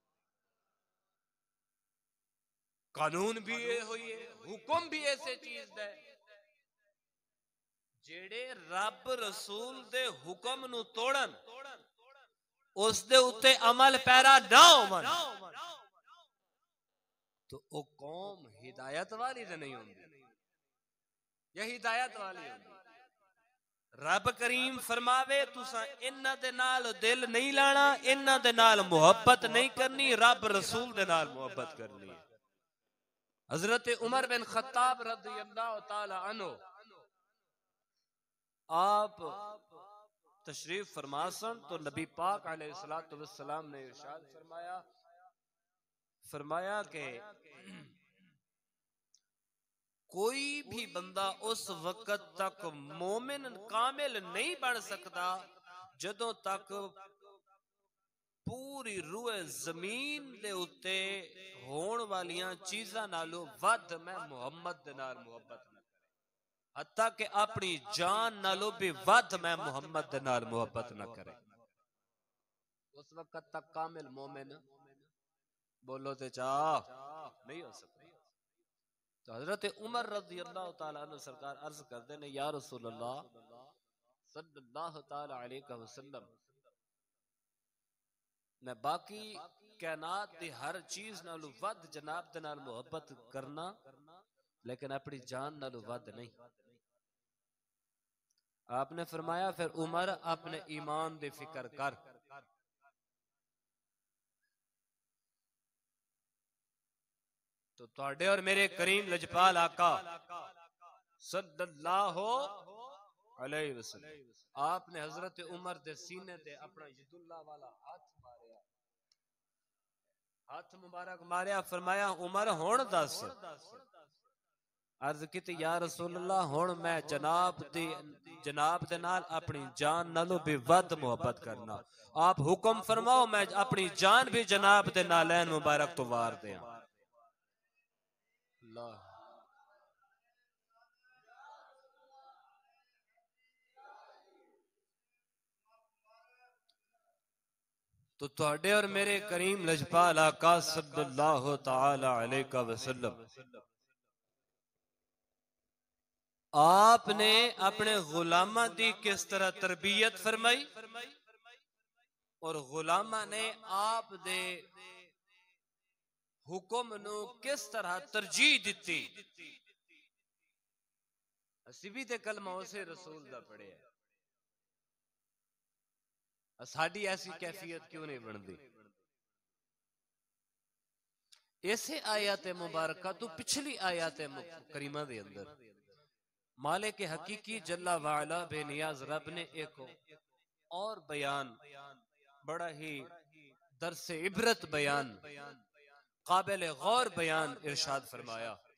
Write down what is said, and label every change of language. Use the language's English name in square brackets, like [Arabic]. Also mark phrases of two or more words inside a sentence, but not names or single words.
[Punjabi] قانون بھی یہ ہوئی ہے، حکم بھی ایسے چیز ہے جیڑے رب رسول دے حکم نوں توڑن، اس دے اتے عمل پیرا نہ ہوون، تو او قوم ہدایت والی تو نہیں ہونگی، یا ہدایت والی ہونگی. رب کریم فرماوے تسا انہاں دے نال دل نہیں لانا، انہاں دے نال محبت نہیں کرنی، رب رسول دے نال محبت کرنی ہے. حضرت عمر بن خطاب [Arabic] رضي الله تعالى عنه [Punjabi] آپ تشریف فرما سن تو نبی پاک [Arabic] عليه الصلاة والسلام [Punjabi] نے ارشاد فرمایا، فرمایا کہ کوئی بھی بندہ اس وقت تک مومن کامل نہیں بن سکتا جدوں تک پوری روح زمین دے اتے ہون والیاں چیزاں نالوں ودھ میں محمد دے نال محبت نہ کرے، حتیٰ کہ اپنی جان نالوں بھی ودھ میں محمد دے نال محبت نہ کرے. اس وقت تک کامل مومن بولو تے چاہ نہیں ہو سکتا. تو حضرت عمر [Arabic] رضي الله تعالى عنه [Punjabi] سرکار عرض کرتے نے, [Arabic] يا رسول الله صلى الله تعالى عليه وسلم, [Punjabi] میں باقی کائنات دی ہر چیز نالوں ودھ جناب دے نال محبت کرنا، لیکن اپنی جان نالوں ودھ نہیں. آپنے فرمایا پھر عمر اپنے ایمان دی فکر کر. تو تہاڈے اور میرے کریم لجپال آقا [Arabic] صلى الله عليه وسلم [Punjabi] آپنے حضرت عمر دے سینے تے اپنا یداللہ والا ہاتھ ماریا، ہاتھ مبارک ماریا، فرمایا عمر ہن دس. عرض کی [Arabic] يا رسول الله [Punjabi] ہن میں جناب دے نال اپنی جان نالوں بھی ودھ محبت کرنا، آپ حکم فرماؤ میں اپنی جان بھی جناب دے نعلین مبارک تو وار دیاں. تو تہاڈے اور میرے کریم لجپال آقا [Arabic] صلى الله تعالى عليه وسلم [Punjabi] آپنے اپنے غلاماں دی کس طرح تربیت فرمائی اور غلاماں نے آپ دے حکم نوں کس طرح ترجیح دتی. اسی بھی تے کلمہ اسے رسول دا پڑھیا، ساڈی ایسی کیفیت کیوں نہیں بنتی. اسے آیت مبارکہ تو پچھلی آیت کریمہ دے اندر مالک حقیقی جلا والا بےنیاز رب نے ایک اور بیان، بڑا ہی درس عبرت بیان، قابل غور بیان ارشاد فرمایا.